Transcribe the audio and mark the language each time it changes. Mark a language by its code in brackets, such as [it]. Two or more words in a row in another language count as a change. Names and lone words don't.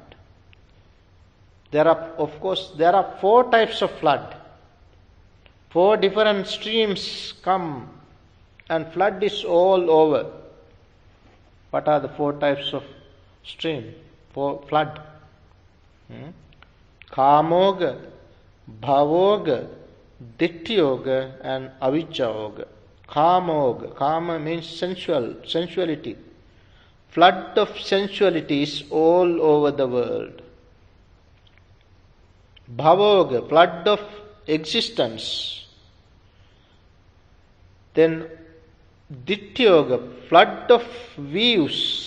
[en] There are 4 types of flood. 4 different streams come and flood is all over. What are the 4 types of stream? 4 flood. [pi] Kamoga, Bhavoga, Dittyoga and Avijjayoga. [en] Kamoga. Kama means sensuality. Flood of sensuality is all over the world. Bhavoga, flood of existence. Then Dityoga, flood of views.